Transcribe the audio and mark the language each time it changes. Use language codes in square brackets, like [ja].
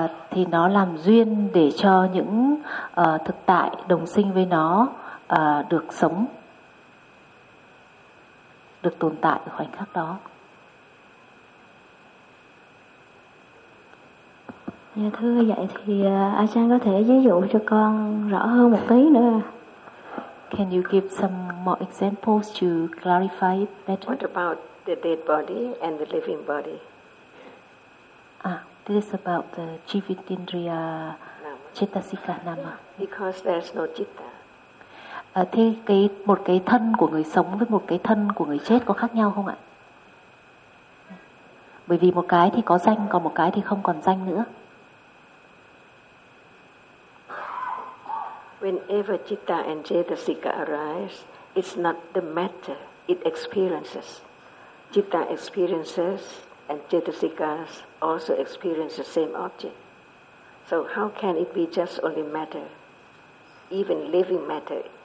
[vi] Thì nó làm duyên để cho những thực tại đồng sinh với nó được sống. được tồn tại ở khoảnh khắc đó. Dạ thưa, vậy thì Ajahn có thể ví dụ cho con rõ hơn một tí nữa. [en] Can you give some more examples to clarify it better? What about the dead body and the living body? Ah, this is about the Jivitindriya Chetasika Nama. Because there's no citta. [vi] Thế cái một cái thân của người sống với một cái thân của người chết có khác nhau không ạ? Bởi vì một cái thì có danh, còn một cái thì không còn danh nữa. [en] Whenever citta and cetasika arise, it's not the matter, it experiences. Citta experiences and cetasikas also experience the same object. So how can it be just only matter, even living matter?